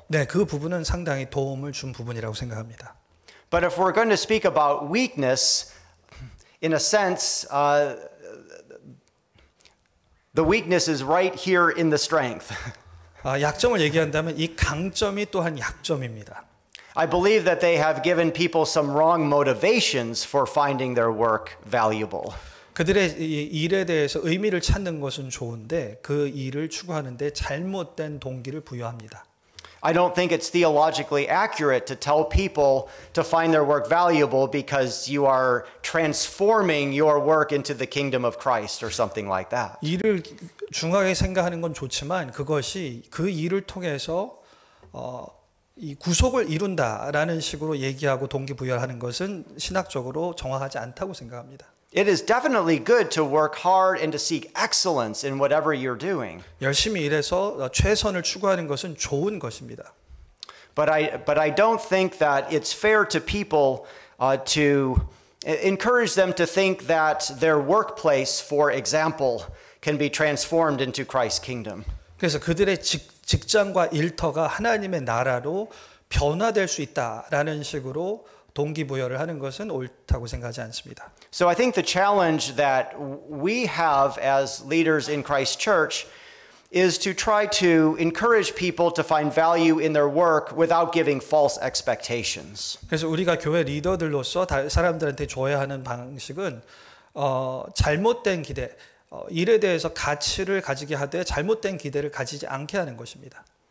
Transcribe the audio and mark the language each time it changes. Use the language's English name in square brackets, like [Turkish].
[Korean] 네, 그 부분은 상당히 도움을 준 부분이라고 생각합니다. [English] But if we're going to speak about weakness, in a sense, the weakness is right here in the strength. [Korean] 약점을 얘기한다면 이 강점이 또한 약점입니다. [English] I believe that they have given people some wrong motivations for finding their work valuable. [Korean] 그들의 일에 대해서 의미를 찾는 것은 좋은데 그 일을 추구하는데 잘못된 동기를 부여합니다. [English] I don't think it's theologically accurate to tell people to find their work valuable because you are transforming your work into the kingdom of Christ or something like that. [Korean] 일을 중하게 생각하는 건 좋지만 그것이 그 일을 통해서 이 구속을 이룬다라는 식으로 얘기하고 동기부여하는 것은 신학적으로 정확하지 않다고 생각합니다. [English] It is definitely good to work hard and to seek excellence in whatever you're doing. [Korean] 열심히 일해서 최선을 추구하는 것은 좋은 것입니다. [English] But I don't think that it's fair to people to encourage them to think that their workplace, for example, can be transformed into Christ's kingdom. [Korean] 그래서 그들의 직장과 일터가 하나님의 나라로 변화될 수 있다라는 식으로 동기부여를 하는 것은 옳다고 생각하지 않습니다. [English] So I think the challenge that we have as leaders in Christ Church is to try to encourage people to find value in their work without giving false expectations. [Korean] 그래서 우리가 교회 리더들로서 사람들한테 줘야 하는 방식은 잘못된 기대, 일에 대해서 가치를 가지게 하되 잘못된 기대를 가지지 않게 하는 것입니다.